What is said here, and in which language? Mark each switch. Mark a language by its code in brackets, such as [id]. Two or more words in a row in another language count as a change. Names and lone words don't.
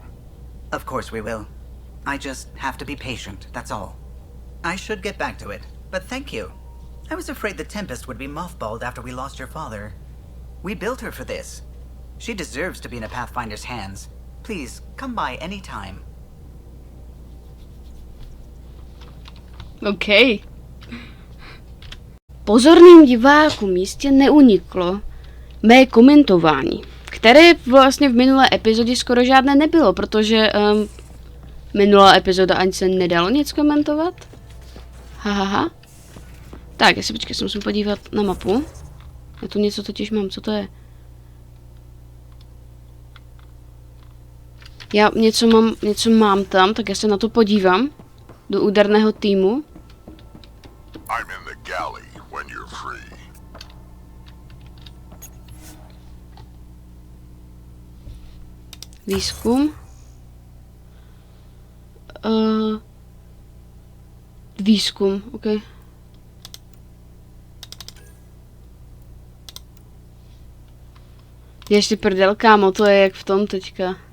[en] Of course we will. I just have to be patient, that's all. I should get back to it, but thank you. I was afraid the Tempest would be mothballed after we lost your father. We built her for this. She deserves to be in a Pathfinder's hands. Please, come by any time. OK. [cs] Pozorným divákům jistě neuniklo mé komentování, které vlastně v minulé epizodě skoro žádné nebylo, protože minulá epizoda ani se nedalo nic komentovat. Hahaha. Tak, já si počkej, se musím podívat na mapu. Já tu něco totiž mám, co to je? Já něco mám tam, tak já se na to podívám. Do úderného týmu. [en] I'm in the galley when you're free. [cs] Výzkum. Výzkum, OK. Ještě prdel, kámo, to je jak v tom teďka.